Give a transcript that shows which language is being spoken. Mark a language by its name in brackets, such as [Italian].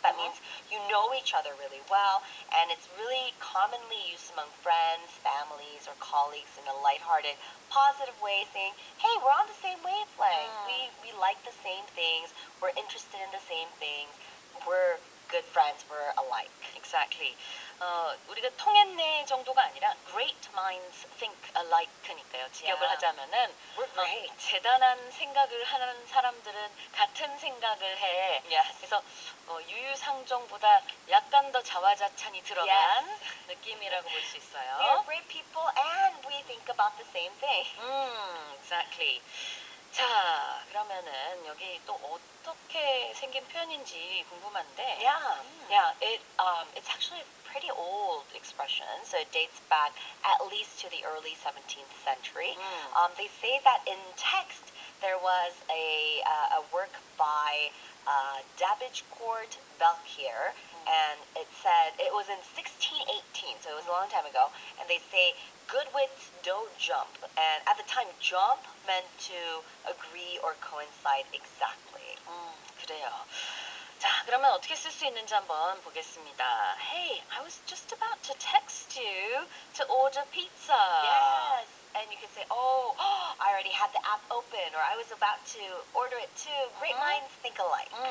[English] That means you know each other really well, and it's really commonly used among friends, families, or colleagues in a lighthearted, positive way, saying, "Hey, we're on the same wavelength. We like the same things. We're interested in the same things. We're good friends. We're alike." Exactly. [Korean] 우리가 통했네 정도가 아니라 [English] great minds think alike [Korean] 니까요. 직역을 [English] Yeah. [Korean] 하자면은 [English] We're great. [Korean] 대단한 생각을 하는 사람들은 같은 생각을 해. [English] Yes. [Korean] 그래서 유유상종보다 약간 더 자화자찬이 들어간 느낌이라고 볼 수 [English] We are [Korean] 있어요. [English] great people, and we think about the same thing. Exactly. [Korean] 자, 그러면은 여기 또 어떻게 생긴 표현인지 궁금한데. [English] Yeah. It's actually a pretty old expression, so it dates back at least to the early 17th century. They say that in text there was a work by Davidcourt Belchier, and it said it was in 1618, so it was a long time ago. And they say good wits don't jump, and at the time, jump meant to agree or coincide exactly. [Korean] 그래요. 자, 그러면 어떻게 쓸 수 있는지 한번 보겠습니다. [English] Hey, I was just about to text you to order pizza. Yes, and you could say, "Oh, I already had the app open," or "I was about to order it too." Great minds think alike.